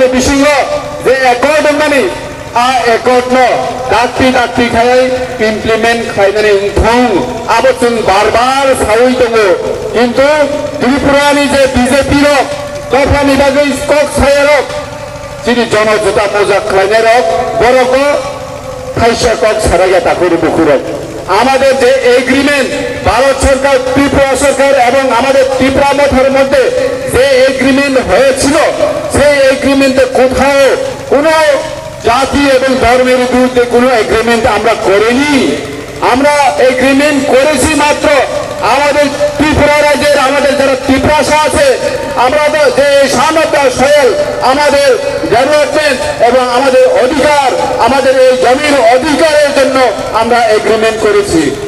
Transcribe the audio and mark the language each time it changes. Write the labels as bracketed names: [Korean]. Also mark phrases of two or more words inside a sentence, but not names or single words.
[Kok Borok] बिसिङो जे एकट दंनानै एकट न दाक्ति खाय इमप्लिमेंट खालायनानै उनथं आबो जों बार सावै दङ किन्तु त्रिपुरानि जे बीजेपी रक दफानि बागै स्कक सायरक जिनि जनजुता मोजा खालायनायरक बरको खायसे कक साराया ताकुर बुकुरक [Bangla] আমাদের যে এগ্রিমেন্ট ভারত সরকার ত্রিপুরা সরকার এবং আমাদের ত্রিপুরামথার মধ্যে যে এগ্রিমেন্ট হয়েছিল সেই এগ্রিমেন্টে কোথাও কোনো জাতি এবং ধর্মের বিরুদ্ধে কোনো এগ্রিমেন্ট আমরা করিনি আমরা এগ্রিমেন্ট করেছি মাত্র আমাদের ত্রিপুরা রাজ্যের আমাদের যারা ত্রিপ্রাসা আছে আমরা যে সামর্থ্য সয়েল আমাদের ডেভেলপমেন্ট এবং আমাদের অধিকার আমাদের এই জমির অধিকারের জন্য আমরা এগ্রিমেন্ট করেছি